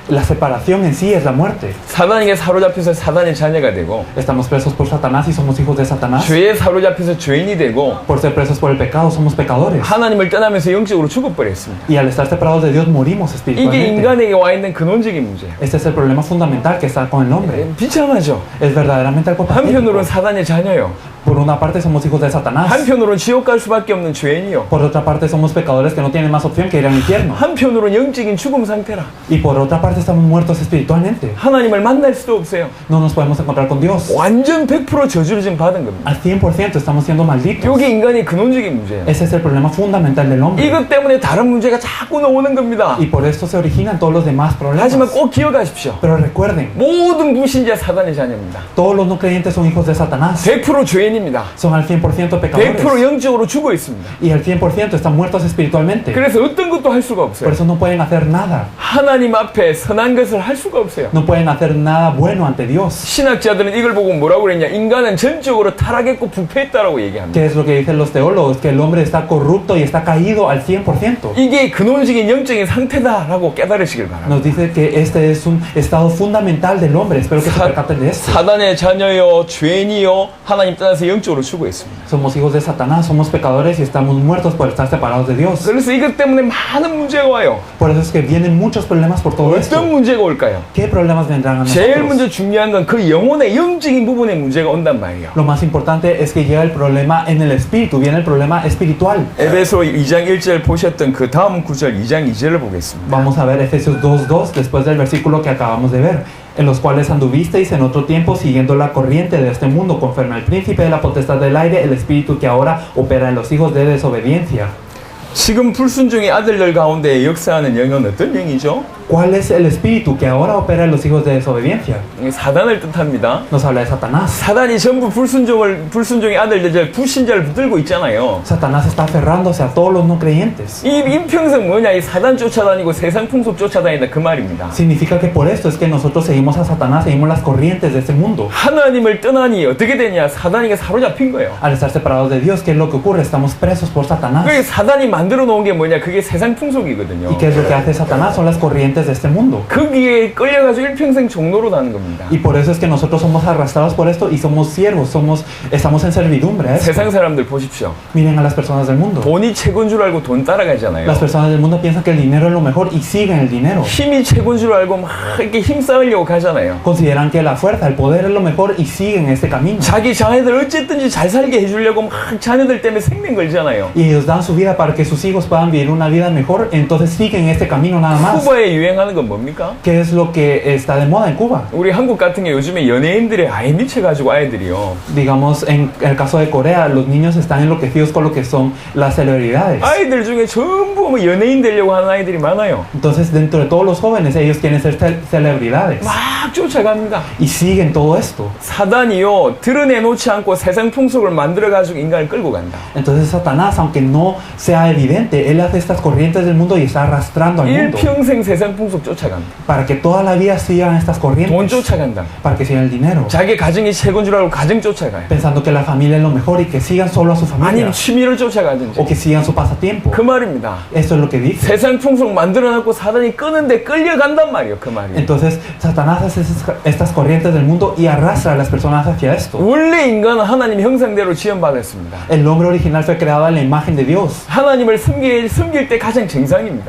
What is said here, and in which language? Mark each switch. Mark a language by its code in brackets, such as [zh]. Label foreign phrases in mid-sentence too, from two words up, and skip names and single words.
[es] La separación en sí es la muerte. [ko] 사단에게 사로잡혀서 사단의 자녀가 되고 [es] Estamos presos por Satanás y somos hijos de Satanás. [ko] 죄에 사로잡혀서 죄인이 되고 [es] Por ser presos por el pecado, somos pecadores. [ko] 하나님을 떠나면서 영적으로 죽어버렸습니다. [es] Y al estar separados de Dios, morimos [ko] 이게 [es] espiritualmente. [ko] 인간에게 와 있는 근원적인 문제예요. [es] Este es el problema fundamental que está con el hombre. [ko] 비참하죠. [es] Es verdaderamente algo [ko] 한편으로는 [es] patético. [ko] 사단의 자녀요. [es] Por una parte somos hijos de Satanás. [ko] 한편으로는 지옥 갈 수밖에 없는 죄인이요. [es] Por otra parte somos pecadores que no tienen más opción que ir al infierno. [ko] 한편으로는 영적인 죽음 상태라. [es] Y por otra parte estamos muertos espiritualmente. [ko] 하나님을 만날 수도 없어요. [es] No nos podemos encontrar con Dios. [ko] 완전 100% 저주를 지금 받은 겁니다. [es] Al 100% estamos siendo malditos. [ko] 이게 인간의 근원적인 문제예요. [es] Ese es el problema fundamental del hombre. [ko] 이것 때문에 다른 문제가 자꾸 나오는 겁니다. [es] Y por esto se originan todos los demás [ko] 하지만 [es] problemas. [ko] 꼭 기억하십시오. [es] Pero recuerden, [ko] 모든 불신자 사단의 자녀입니다. [es] todos los no creyentes son hijos de Satanás. [ko] 100% 죄인입니다. [es] Son al 100% pecadores. [ko] 100% 영적으로 죽어 있습니다. [es] Y al 100% están muertos espiritualmente. [ko] 그래서 어떤 것도 할 수가 [es] Por [ko] 없어요. [es] eso no pueden hacer nada. [ko] 하나님 앞에 선한 것을 할 수가 없어요. [es] No pueden hacer nada bueno ante Dios. [ko] 신학자들은 이걸 보고 뭐라고 그랬냐? 인간은 전적으로 타락했고 부패했다라고 얘기합니다. [es] ¿Qué es lo que dicen los teólogos? Que el hombre está corrupto y está caído al 100%. [ko] 이게 근원적인 영적인 상태다라고 깨달으시길 바랍니다. [es] Nos dice que este es un estado fundamental del hombre. Espero que se percaten de esto. [ko] 사단의 자녀요, 죄인이요, 하나님 떠나서 영적으로 죽어 있습니다. [es] Somos hijos de Satanás, somos pecadores y estamos muertos por estar separados de Dios. [ko] 그래서 이것 때문에 많은 문제가 와요. [es] Por eso es que vienen muchos problemas por todo esto. [ko] 어떤 문제가 올까요? [es] ¿Qué problemas vendrán a [ko] 제일 [es] nosotros? [ko] 먼저 중요한 건 그 영혼의 영적인 부분의 문제가 온단 말이에요. [es] Lo más importante es que llega el problema en el espíritu, viene el problema espiritual. [ko] 에베소 2장 1절 보셨던 그 다음 구절 2장 2절을 보겠습니다. [es] Vamos a ver Efesios 2:2 después del versículo que acabamos de ver, en los cuales anduvisteis en otro tiempo siguiendo la corriente de este mundo, conforme al príncipe de la potestad del aire, el espíritu que ahora opera en los hijos de desobediencia. [ko] 지금 불순종의 아들들 가운데 역사하는 영은 어떤 영이죠? [es] ¿Cuál es el espíritu que ahora opera en los hijos de desobediencia? [ko] 사단을 뜻합니다. [es] Nos habla de Satanás. [ko] 사단이 전부 불순종의 아들들, 불신자를 붙들고 있잖아요. [es] Satanás está aferrándose a todos los no creyentes. [ko] 이 인평생 뭐냐? 이 사단 쫓아다니고 세상 풍속 쫓아다닌다 그 말입니다. [es] Significa que por esto es que nosotros seguimos a Satanás, seguimos las corrientes de este mundo. [ko] 하나님을 떠나니 어떻게 되냐? 사단에게 사로잡힌 거예요. [es] Al estar separados de Dios, ¿qué es lo que ocurre? Estamos presos por Satanás. [ko] 그게 사단이 만들어 놓은 게 뭐냐? 그게 세상 풍속이거든요. [es] ¿Y qué es lo que hace Satanás? Son las corrientes de este mundo. [ko] 거기에 끌려가지고 일평생 종로로 나는 겁니다. [es] Y por eso es que nosotros somos arrastrados por esto y somos siervos, estamos en servidumbre a esto. [ko] 세상 사람들 보십시오. [es] Miren a las personas del mundo. [ko] 돈이 최고인 줄 알고 돈 따라가잖아요. [es] Las personas del mundo piensan que el dinero es lo mejor y siguen el dinero. [ko] 힘이 최고인 줄 알고 막 이렇게 힘 쌓으려고 가잖아요. [es] Consideran que la fuerza, el poder es lo mejor y siguen este camino. [ko] 자기 자녀들 어쨌든지 잘 살게 해주려고 막 자녀들 때문에 생명 걸잖아요. [es] Y ellos dan su vida para que sus hijos puedan vivir una vida mejor, entonces siguen este camino nada más. [ko] 쿠바에 유행하는 건 뭡니까? [es] ¿Qué es lo que está de moda en Cuba? [ko] 우리 한국 같은 게 요즘에 연예인들의 아예 미쳐가지고 아이들이요. [es] Digamos, en el caso de Corea, los niños están enloquecidos con lo que son las celebridades. [ko] 아이들 중에 전부 뭐 연예인 되려고 하는 아이들이 많아요. [es] Entonces, dentro de todos los jóvenes, ellos quieren ser celebridades. [ko] 막 쫓아갑니다. [es] Y siguen todo esto. [ko] 사단이요, 드러내놓지 않고 세상 풍속을 만들어가지고 인간을 끌고 간다. [es] Entonces, Satanás, aunque no sea evidente, él hace estas corrientes del mundo y está arrastrando al mundo. [ko] 일평생 세상 풍속 쫓아간다. [es] Para que toda la vida sigan estas [ko] 돈 [es] corrientes. [ko] 쫓아간다. [es] Para que sigan el dinero. [ko] 자기 가정이 최고인 줄 알고 가정 쫓아가요. [es] Pensando que la familia es lo mejor y que sigan solo a su familia. [ko] 아니면 취미를 쫓아가든지. [es] O que sigan su pasatiempo. [ko] 그 말입니다. [es] Esto es lo que dice. [ko] 세상 풍속 만들어놓고 사단이 끄는데 끌려간단 말이에요. 그 말이에요. [es] Entonces, Satanás hace estas corrientes del mundo y arrastra a las personas hacia esto. [ko] 원래 인간은 하나님 형상대로 지원받았습니다. [es] El hombre original fue creado a la imagen de Dios. [ko] 하나님을 섬길 때 가장 정상입니다.